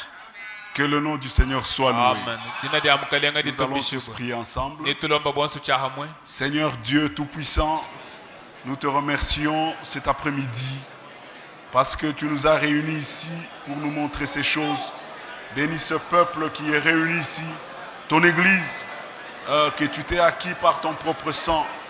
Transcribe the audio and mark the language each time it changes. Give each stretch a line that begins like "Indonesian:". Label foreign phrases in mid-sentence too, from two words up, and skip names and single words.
French: Que le nom du Seigneur soit loué.
Luba-Katanga: amen dina dia mukalenga
French: Nous allons tous
Luba-Katanga: ditumbishibwa
French: prier ensemble.
Luba-Katanga: nitulomba bonso cha hamwe
French: Seigneur Dieu Tout-Puissant, nous te remercions cet après-midi parce que tu nous as réunis ici pour nous montrer ces choses. Bénis ce peuple qui est réuni ici, ton Église, que tu t'es acquis par ton propre sang.